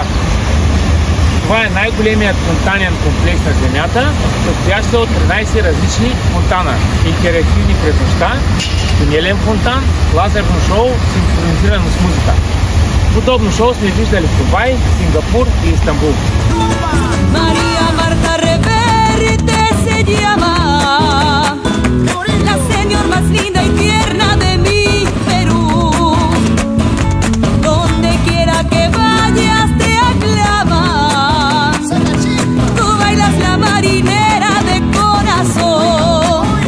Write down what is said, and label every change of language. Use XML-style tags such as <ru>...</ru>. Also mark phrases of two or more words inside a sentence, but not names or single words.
<bg>Това е най-големият фонтанен комплекс на Земята, състоящ се от 13 различни фонтана, интерактивни през нощта, тунелен фонтан, лазерно шоу, синхронизирано с музика. Подобно шоу сме виждали в Дубай, Сингапур и Истанбул.</bg> <es>María Marta Reverte se llama, la señor más linda y tierna de mi Perú. Donde quiera que vayas te aclaman, tú bailas la marinera de corazón.</es>